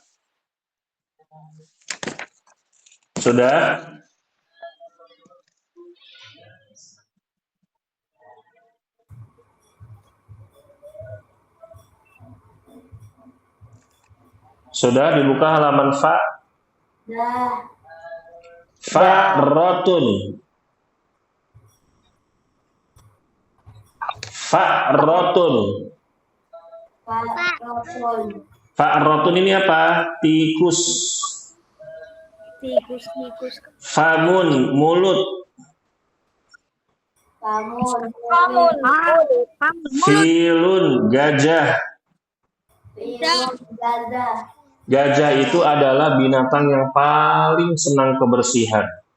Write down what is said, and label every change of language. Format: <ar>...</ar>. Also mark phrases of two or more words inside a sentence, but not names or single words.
<id>Sudah? Sudah dibuka halaman fa? Fa'rotun. Fa'rotun. Fa'rotun ini apa? Tikus. Tikus. Famun, mulut. Pamun. Filun, gajah. Gajah itu adalah binatang yang paling senang kebersihan.</id>